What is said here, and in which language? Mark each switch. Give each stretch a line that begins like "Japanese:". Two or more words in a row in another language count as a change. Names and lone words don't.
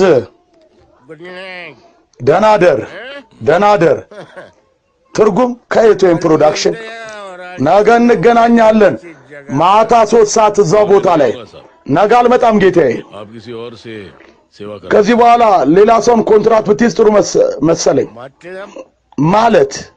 English: Good night.
Amharic: ደናደር ትርጉም ከኤቶኤም ፕሮዳክሽን ነገ እንገናኛለን ማታ 3 ሰዓት እዛው ቦታ ላይ ነገ አልመጣም ጌታዬ
Hindi: आप किसी और से सेवा कर
Amharic: ከዚህ በኋላ ሌላ ሰውን ኮንትራት ብትይዝ ጥሩ መሰለኝ ማለት